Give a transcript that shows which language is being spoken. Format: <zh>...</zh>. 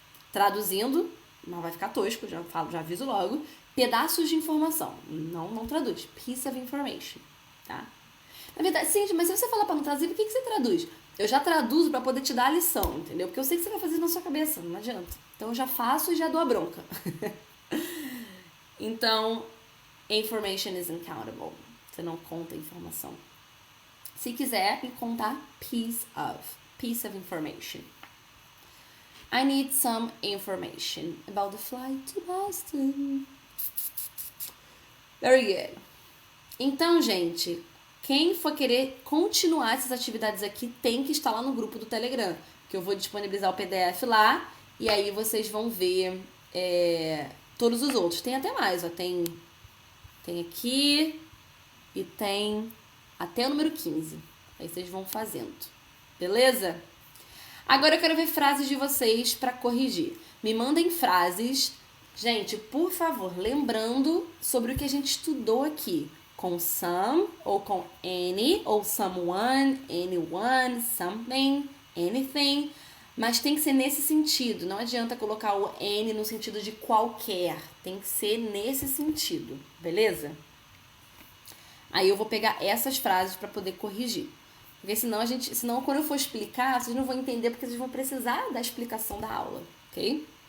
<pt>Traduzindo, não vai ficar tosco, já aviso logo. Pedaços de informação. Não traduz.</pt> <en>Piece of information.</en> <pt>Tá? Na verdade, sim, mas se você falar para não traduzir, por que você traduz? Eu já traduzo para poder te dar a lição, entendeu? Porque eu sei que você vai fazer isso na sua cabeça, não adianta. Então eu já faço e já dou a bronca.</pt> <en>Então, information is uncountable.</en> <pt>Você não conta informação. Se quiser, contar</pt> <en>piece of information. I need some information about the flight to Boston. Very good.</en> <pt>Então, gente, quem for querer continuar essas atividades aqui tem que estar lá no grupo do Telegram, que eu vou disponibilizar o PDF lá e aí vocês vão ver todos os outros. Tem até mais, ó. Tem aqui e tem até o número 15. Aí vocês vão fazendo. Beleza? Agora eu quero ver frases de vocês para corrigir. Me mandem frases, gente, por favor, lembrando sobre o que a gente estudou aqui. Com some, ou com any, ou someone, anyone, something, anything. Mas tem que ser nesse sentido. Não adianta colocar o any no sentido de qualquer. Tem que ser nesse sentido, beleza? Aí eu vou pegar essas frases para poder corrigir. Porque senão quando eu for explicar, vocês não vão entender porque vocês vão precisar da explicação da aula, ok?</pt>